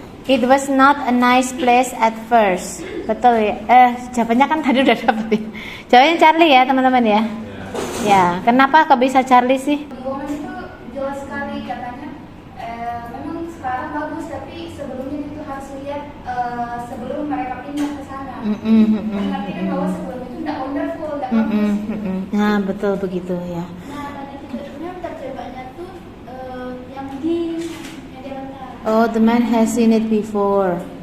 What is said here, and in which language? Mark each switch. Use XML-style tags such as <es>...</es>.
<en>It was not a nice place at first.</en> <id>Betul ya? Jawabannya kan tadi udah dapet ya. Jawabannya Charlie ya teman-teman ya. Ya, kenapa kok bisa Charlie sih? Woman itu jelas sekali katanya. Memang sekarang bagus, tapi sebelumnya itu harus lihat sebelum mereka pindah ke sana. Tapi kan bahwa sebelum itu tidak wonderful, tidak bagus. Nah, betul begitu ya. Nah, tadi tidurnya terjebaknya tuh yang di atas.</id> <en>Oh, the man has seen it before.</en>